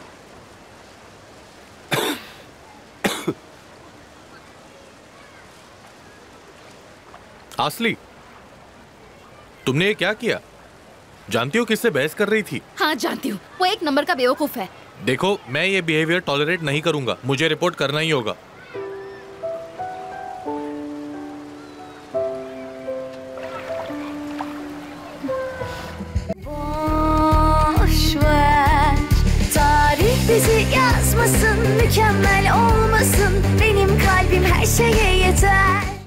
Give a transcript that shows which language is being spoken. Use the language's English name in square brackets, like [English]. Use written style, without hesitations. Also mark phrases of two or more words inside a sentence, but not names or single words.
[Hindi] आसली, तुमने ये क्या किया? जानती हो किससे बहस कर रही थी? हाँ जानती हूँ, वो एक नंबर का बेवकूफ है। देखो, मैं ये [English] behavior tolerate [Hindi] नहीं करूंगा। मुझे रिपोर्ट करना ही होगा। [Turkish] Tarih bizi yazmasın, mükemmel olmasın. Benim kalbim her şeye yeter.